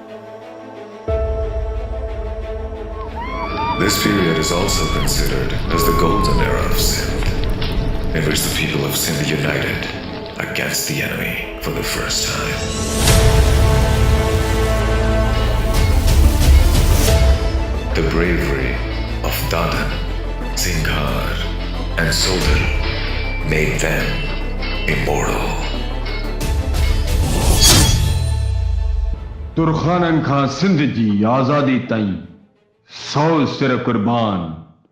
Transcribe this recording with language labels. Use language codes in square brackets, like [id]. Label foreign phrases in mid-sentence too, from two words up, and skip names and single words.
[en] This period is also considered as the golden era of Sindh, in which the people of Sindh united against the enemy for the first time. The bravery of Dadan, Singhar, and Sodhar made them immortal. [sd] तुर्खानन खां सिंध जी आज़ादी ताईं 100 सिर कुर्बान